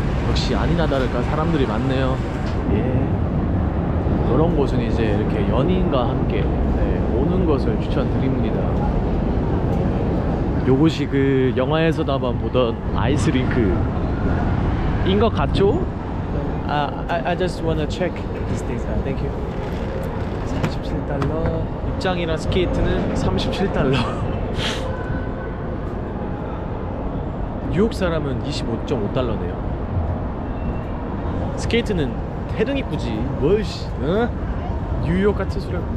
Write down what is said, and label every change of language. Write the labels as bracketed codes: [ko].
[ko] 역시 아니나 다를까 사람들이 많네요. 예. 이런 곳은 이제 이렇게 연인과 함께 오는 것을 추천드립니다. 요것이 그 영화에서다만 보던 아이스링크인 것 같죠? [en] I just wanna check these things. Thank you. [ko] 37달러. 입장이랑 스케이트는 37달러. 뉴욕 사람은 25.5달러네요. 스케이트는 태릉입구지. 뭘씨? 어? 뉴욕 같은 소리.